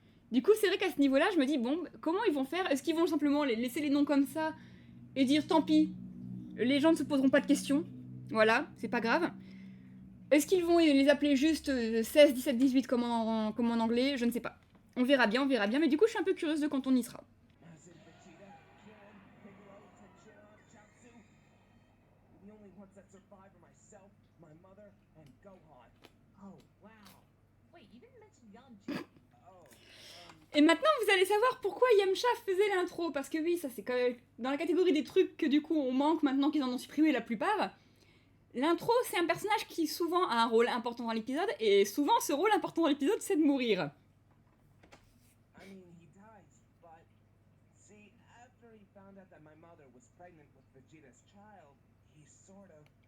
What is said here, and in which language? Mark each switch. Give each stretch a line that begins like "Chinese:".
French: Du coup, c'est vrai qu'à ce niveau-là, je me dis, bon, comment ils vont faire? Est-ce qu'ils vont simplement laisser les noms comme ça et dire, tant pis, les gens ne se poseront pas de questions, voilà, c'est pas grave. Est-ce qu'ils vont les appeler juste 16, 17, 18 comme en anglais? Je ne sais pas. On verra bien, mais du coup, je suis un peu curieuse de quand on y sera.
English: As in Vegeta, Krillin, Piccolo, Tenshinhan, Chaozu. The only ones that survive are myself, my mother, and Gohan. Oh, wow. Wait, you didn't mention Yamcha. Oh,
French: Et maintenant, vous allez savoir pourquoi Yamcha faisait l'intro. Parce que oui, ça c'est quand même dans la catégorie des trucs que du coup on manque maintenant qu'ils en ont supprimé la plupart. L'intro, c'est un personnage qui souvent a un rôle important dans l'épisode, et souvent ce rôle important dans l'épisode, c'est de mourir.
English: I mean, he dies, but see, after he found out that my mother was pregnant with Vegeta's child, he sort of.